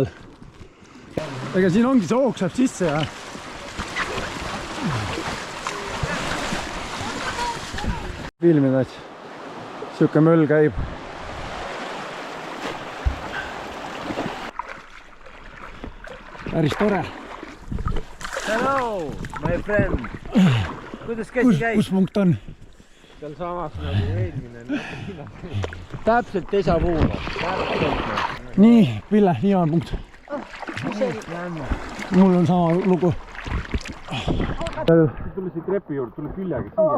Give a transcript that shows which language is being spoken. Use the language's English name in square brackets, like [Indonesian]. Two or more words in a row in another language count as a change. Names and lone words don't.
[Estonian] Ega siin ongi, see ooksab sisse ja filmida, et siuke möll käib. Päris tore. [English] Hello, my friend. [Estonian] Kuidas käsi käib? Kus punkt on? sealsamas nagu eelmine. Täpselt déjà-vu. nii, Pille, viimane punkt. mul on sama lugu. Tule siit trepi juurde, tule küljega siia.